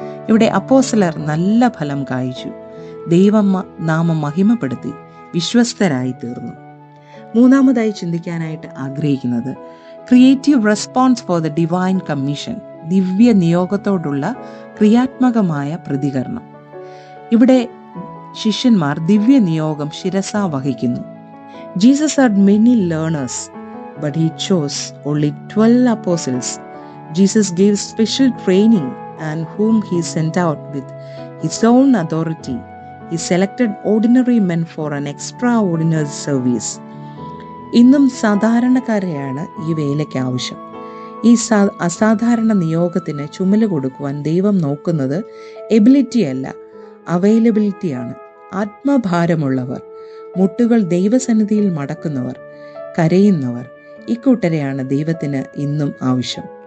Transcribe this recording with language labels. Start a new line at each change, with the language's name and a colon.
Malayalam: ഇവിടെ അപ്പോസ്തലർ നല്ല ഫലം കായ്ച്ചു, നാമം മഹിമപ്പെടുത്തി, വിശ്വസ്തരായി തീർന്നു. മൂന്നാമതായി ചിന്തിക്കാനായിട്ട് ആഗ്രഹിക്കുന്നത്
English: Creative response for the divine commission.
Malayalam: ദിവ്യ നിയോഗത്തോടുള്ള ക്രിയാത്മകമായ പ്രതികരണം. ഇവിടെ ശിഷ്യന്മാർ ദിവ്യ നിയോഗം ശിരസാ വഹിക്കുന്നു.
English: Jesus had many learners, but he chose only 12 apostles. Jesus gave special training and whom he sent out with his own authority. He selected ordinary men for an extraordinary service.
Malayalam: ഇന്നും സാധാരണക്കാരെയാണ് ഈ വേലയ്ക്ക് ആവശ്യം. ഈ അസാധാരണ നിയോഗത്തിന് ചുമല് കൊടുക്കുവാൻ ദൈവം നോക്കുന്നത് എബിലിറ്റി അല്ല, അവൈലബിലിറ്റിയാണ്. ആത്മഭാരമുള്ളവർ, മുട്ടുകൾ ദൈവസന്നിധിയിൽ മടക്കുന്നവർ, കരയുന്നവർ, ഇക്കൂട്ടരെയാണ് ദൈവത്തിന് ഇന്നും ആവശ്യം.